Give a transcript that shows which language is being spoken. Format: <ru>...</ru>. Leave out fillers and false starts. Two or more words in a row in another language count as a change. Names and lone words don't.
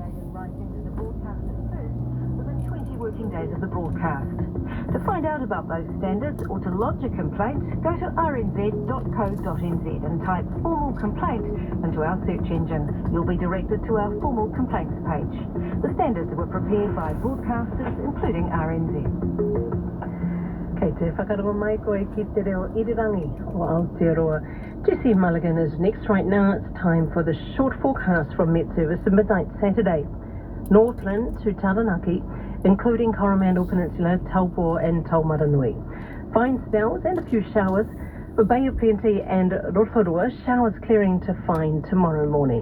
<en>Working days of the broadcast. To find out about those standards or to lodge a complaint, go to rnz.co.nz and type formal complaint into our search engine. You'll be directed to our formal complaints page. The standards were prepared by broadcasters including RNZ.</en> <mi>Kei te whakarongo mai koe ki te reo irirangi o Aotearoa.</mi> <en>Jesse Mulligan is next. Right now it's time for the short forecast from Met Service at midnight Saturday. Northland to Taranaki, including Coromandel Peninsula, Taupo and Taumaranui. Fine spells and a few showers for Bay of Plenty and Rotorua, showers clearing to fine tomorrow morning.</en>